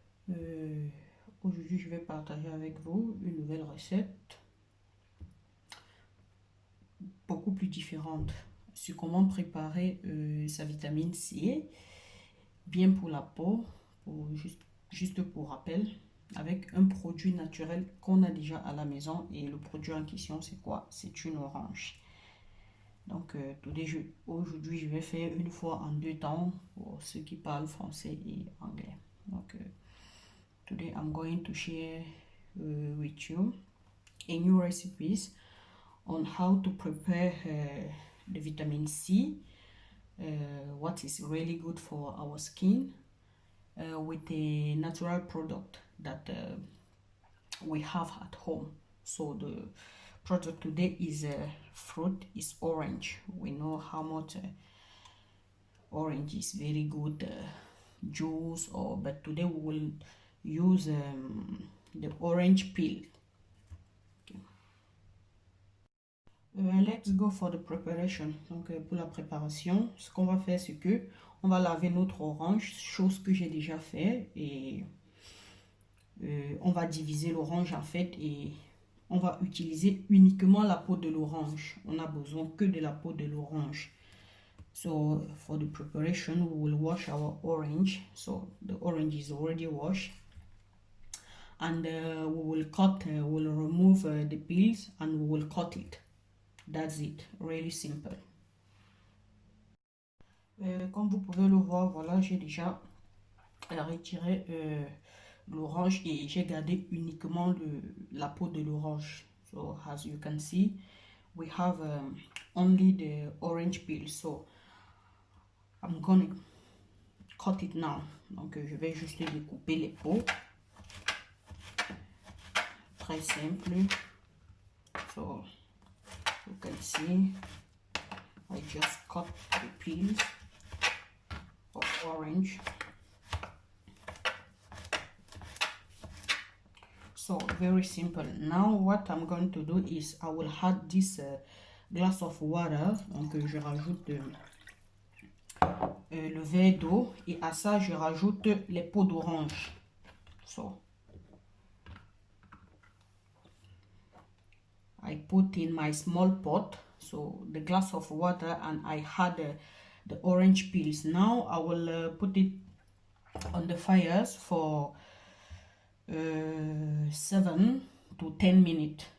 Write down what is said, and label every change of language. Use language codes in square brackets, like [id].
[fr] Euh, Aujourd'hui, je vais partager avec vous une nouvelle recette beaucoup plus différente sur comment préparer sa vitamine C, bien pour la peau, juste pour rappel, avec un produit naturel qu'on a déjà à la maison. Et le produit en question, c'est quoi? C'est une orange. Donc, aujourd'hui, je vais faire une fois en deux temps pour ceux qui parlent français et anglais. [en] Donc, today I'm going to share with you a new recipes on how to prepare the vitamin C, what is really good for our skin with a natural product that we have at home. So the product today is fruit is orange. We know how much orange is very good juice, but today we will use the orange peel. Let's go for the preparation. [fr] Donc pour la préparation, ce qu'on va faire, c'est que on va laver notre orange, chose que j'ai déjà fait, et on va diviser l'orange en fait, et on va utiliser uniquement la peau de l'orange. On a besoin que de la peau de l'orange. [en] So for the preparation, we will wash our orange. So the orange is already washed, and we will cut. We'll remove the peels and we will cut it. That's it. Really simple. [fr] Comme vous pouvez le voir, voilà, j'ai déjà retiré l'orange et j'ai gardé uniquement la peau de l'orange. [en] So as you can see, we have only the orange peel. So I'm gonna cut it now. [fr] Donc je vais juste découper les peaux. Très simple. [en] So you can see, I just cut the peels of orange. So very simple. Now what I'm going to do is I will add this glass of water. [fr] Donc je rajoute le verre d'eau et à ça je rajoute les peaux d'orange. [en] So I put in my small pot, so the glass of water, and I had the orange peels. Now I will put it on the fires for 7 to 10 minutes.